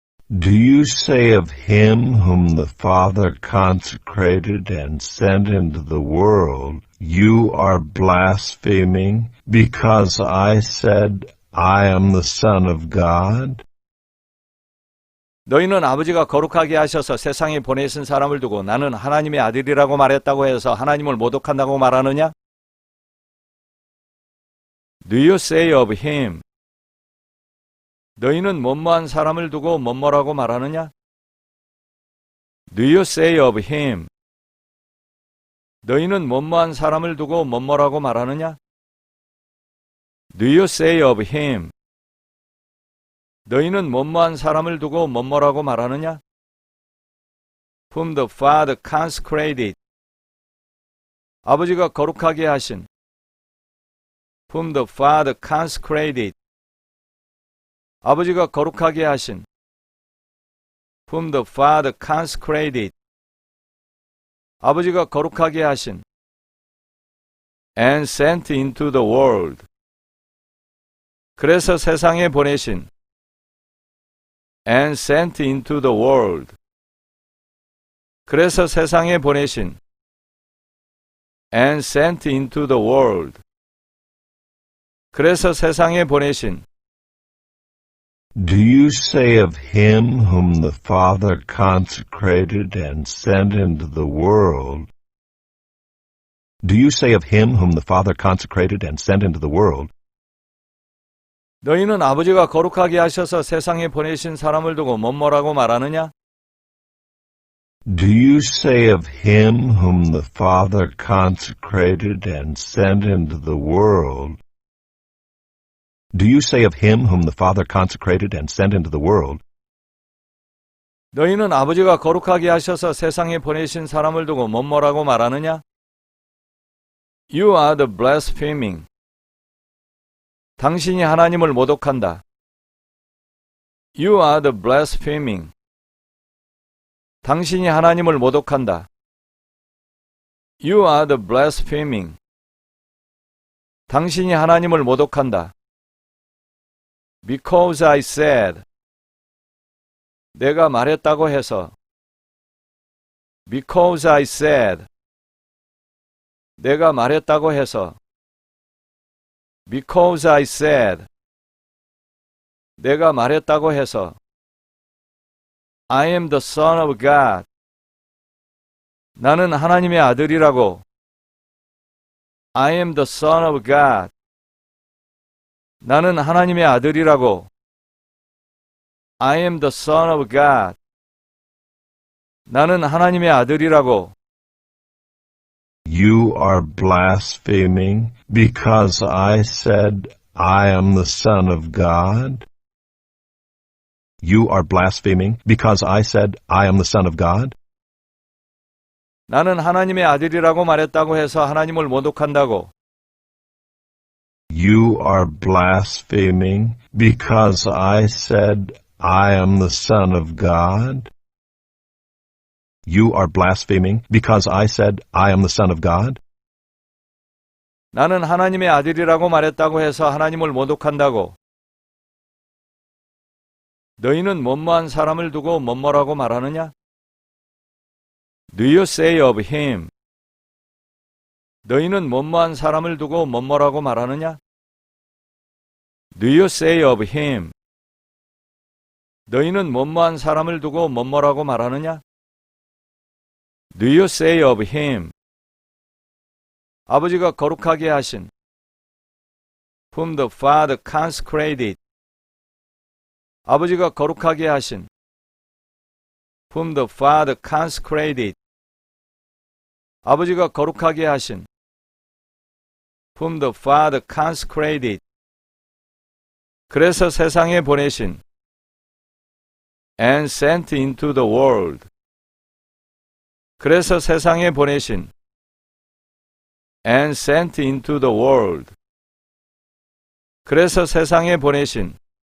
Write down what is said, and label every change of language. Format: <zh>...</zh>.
<en>Do you say of him whom the Father consecrated and sent into the world, you are blaspheming, because I said, I am the Son of God?</en> <ko>너희는 아버지가 거룩하게 하셔서 세상에 보내신 사람을 두고 나는 하나님의 아들이라고 말했다고 해서 하나님을 모독한다고 말하느냐?</ko> <en>Do you say of him?</en> <ko>너희는 뭐뭐한 사람을 두고 뭐뭐라고 말하느냐?</ko> <en>Do you say of him?</en> <ko>너희는 뭐뭐한 사람을 두고 뭐뭐라고 말하느냐?</ko> <en>Do you say of him?</en> <ko>너희는 뭐뭐한 사람을 두고 뭐뭐라고 말하느냐?</ko> <en>Whom the Father consecrated.</en> <ko>아버지가 거룩하게 하신.</ko> <en>Whom the Father consecrated.</en> <ko>아버지가 거룩하게 하신.</ko> <en>Whom the Father consecrated.</en> <ko>아버지가 거룩하게 하신.</ko> <en>And sent into the world.</en> <ko>그래서 세상에 보내신.</ko> <en>And sent into the world.</en> <ko>그래서 세상에 보내신.</ko> <en>And sent into the world.</en> <ko>그래서 세상에 보내신.</ko> <en>Do you say of him whom the Father consecrated and sent into the world? Do you say of him whom the Father consecrated and sent into the world?</en> <ko>너희는 아버지가 거룩하게 하셔서 세상에 보내신 사람을 두고 뭐뭐라고 말하느냐?</ko> <en>Do you say of him whom the Father consecrated and sent into the world? Do you say of him whom the Father consecrated and sent into the world?</en> <ko>너희는 아버지가 거룩하게 하셔서 세상에 보내신 사람을 두고 뭐뭐라고 말하느냐?</ko> <en>You are the blaspheming.</en> <ko>당신이 하나님을 모독한다.</ko> <en>You are the blaspheming.</en> <ko>당신이 하나님을 모독한다.</ko> <en>You are the blaspheming.</en> <ko>당신이 하나님을 모독한다.</ko> <en>Because I said.</en> <ko>내가 말했다고 해서.</ko> <en>Because I said.</en> <ko>내가 말했다고 해서.</ko> <en>Because I said.</en> <ko>내가 말했다고 해서.</ko> <en>I am the Son of God.</en> <ko>나는 하나님의 아들이라고.</ko> <en>I am the Son of God.</en> <ko>나는 하나님의 아들이라고.</ko> <en>I am the Son of God.</en> <ko>나는 하나님의 아들이라고.</ko> <en>You are blaspheming because I said, I am the Son of God? You are blaspheming because I said, I am the Son of God?</en> <ko>나는 하나님의 아들이라고 말했다고 해서 하나님을 모독한다고.</ko> <en>You are blaspheming because I said, I am the Son of God? You are blaspheming because I said, I am the Son of God?</en> <ko>나는 하나님의 아들이라고 말했다고 해서 하나님을 모독한다고. 너희는 뭐뭐한 사람을 두고 뭐뭐라고 말하느냐?</ko> <en>Do you say of him?</en> <ko>너희는 뭐뭐한 사람을 두고 뭐뭐라고 말하느냐?</ko> <en>Do you say of him?</en> <ko>너희는 뭐뭐한 사람을 두고 뭐뭐라고 말하느냐?</ko> <en>Do you say of him?</en> <ko>아버지가 거룩하게 하신.</ko> <en>Whom the Father consecrated.</en> <ko>아버지가 거룩하게 하신.</ko> <en>Whom the Father consecrated.</en> <ko>아버지가 거룩하게 하신.</ko> <en>Whom the Father consecrated.</en> <ko>그래서 세상에 보내신.</ko> <en>And sent into the world.</en> <ko>그래서 세상에 보내신.</ko> <en>And sent into the world.</en> <ko>그래서 세상에 보내신.</ko>